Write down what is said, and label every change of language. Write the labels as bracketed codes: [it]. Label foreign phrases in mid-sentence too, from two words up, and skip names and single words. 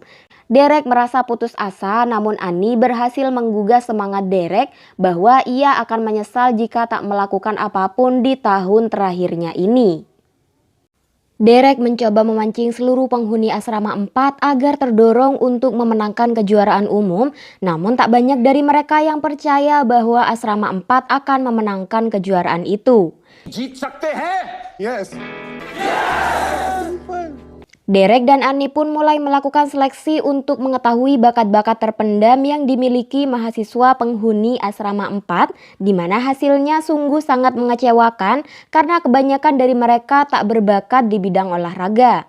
[id] Derek merasa putus asa, namun Annie berhasil menggugah semangat Derek bahwa ia akan menyesal jika tak melakukan apapun di tahun terakhirnya ini. Derek mencoba memancing seluruh penghuni asrama 4 agar terdorong untuk memenangkan kejuaraan umum, namun tak banyak dari mereka yang percaya bahwa asrama 4 akan memenangkan kejuaraan itu. [hi] जीत सकते हैं। Yes. [id] Derek dan Annie pun mulai melakukan seleksi untuk mengetahui bakat-bakat terpendam yang dimiliki mahasiswa penghuni asrama 4, di mana hasilnya sungguh sangat mengecewakan karena kebanyakan dari mereka tak berbakat di bidang olahraga.